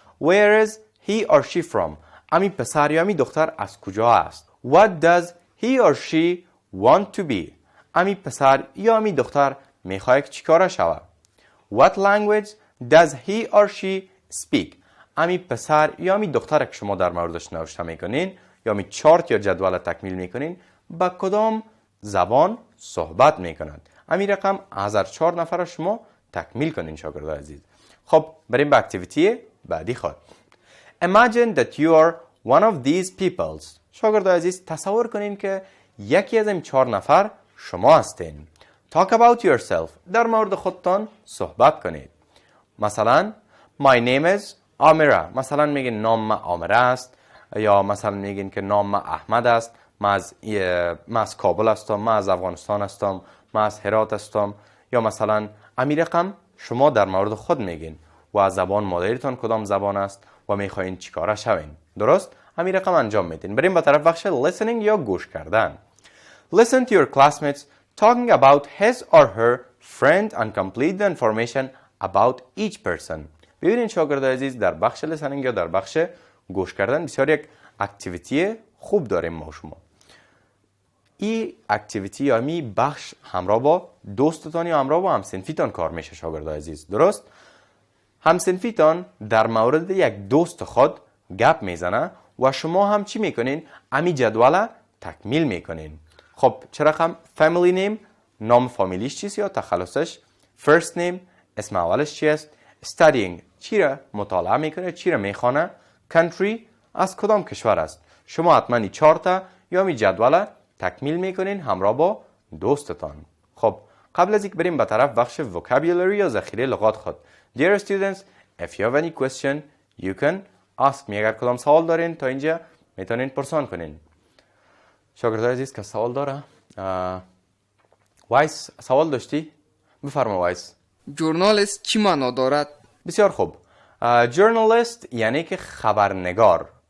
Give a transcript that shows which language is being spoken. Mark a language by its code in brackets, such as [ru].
[en] Where is he or she from؟ [fa] امی پسر یا امی دختر از کجا است؟ [en] What does he or she want to be؟ [fa] امی پسر یا امی دختر میخواد چیکار شود؟ [en] What language does he or she speak؟ [fa] امی پسر یا امی دختر که شما در موردش نوشته میکنین یا امی چارت یا جدول تکمیل میکنین با کدام زبان صحبت میکنند؟ امی رقم از 4 نفر شما تکمیل کنین شاگرد عزیز. خب بریم به اکتیویتی بعدی خود. [en] Imagine that you are one of these peoples. [fa] شاگرد عزیز تصور کنین که یکی از این 4 نفر شما هستین. [en] Talk about yourself. [fa] در مورد خودتان صحبت کنید. مثلا [en] My name is آمره. [fa] مثلا میگین نام من آمره است، یا مثلا میگین که نام من احمد است. من از کابل هستم، من از افغانستان هستم، من از هرات هستم. یا مثلا امی رقم شما در مورد خود میگین و از زبان مادریتان کدام زبان است و میخواین چیکار شوین. درست؟ امی رقم انجام میدین. بریم به طرف بخش listening یا گوش کردن. [en] Listen to your classmates talking about his or her friend and complete the information about each person. [fa] ببینید شاگرد عزیز در بخش listening یا در بخش گوش کردن بسیار یک اکتیویتی خوب داریم ما شما. این اکتیویتی یا می بخش همراه با دوستتان یا همراه با همسنفیتان کار میشه شاگرد عزیز. درست؟ همسنفیتان در مورد یک دوست خود گپ میزنه و شما هم چی میکنین؟ امی جدول تکمیل میکنین. خب چه رقم؟ family name، نام فامیلیش چیست یا تخلصش؟ first name، اسم اولش چی است؟ studying، چی را مطالعه میکنه، چی را میخوانه؟ country، از کدام کشور است؟ شما حتما 4 تا یا می جدول تکمیل میکنین همراه با دوستتان. خب قبل از اینکه بریم به طرف بخش vocabulary یا ذخیره لغات خود. [en] Dear students, if you have any question, you can ask me. [fa] اگر کدام سوال دارین تا اینجا میتونین پرسان کنین. شاگردای عزیز که سوال داره؟ وایس سوال داشتی؟ بفرما وایس. ژورنالیست چی معنا دارد؟ بسیار خوب. ژورنالیست یعنی که خبرنگار.